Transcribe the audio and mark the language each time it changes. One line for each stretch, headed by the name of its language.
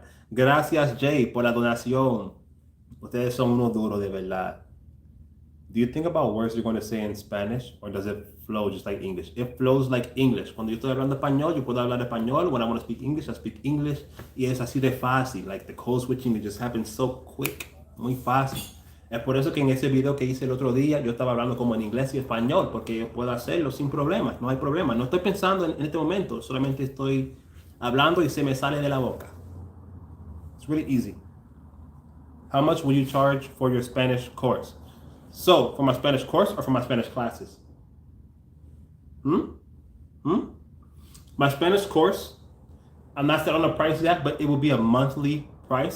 Spanish: Gracias, Jay, por la donación. Ustedes son unos duros de verdad.
English: Do you think about words you're going to say in Spanish, or does it flow just like English? It flows like English.
Spanish: Cuando yo estoy hablando español, yo puedo hablar español.
English: When I want to speak English, I speak English.
Spanish: Y es así de fácil.
English: Like the code switching, it just happens so quick.
Spanish: Muy fácil. Es por eso que en ese video que hice el otro día, yo estaba hablando como en inglés y español, porque yo puedo hacerlo sin problemas. No hay problema. No estoy pensando en este momento. Solamente estoy hablando y se me sale de la boca.
English: It's really easy. How much will you charge for your Spanish course? So, for my Spanish course or for my Spanish classes? My Spanish course, I'm not set on a price yet, but it will be a monthly price.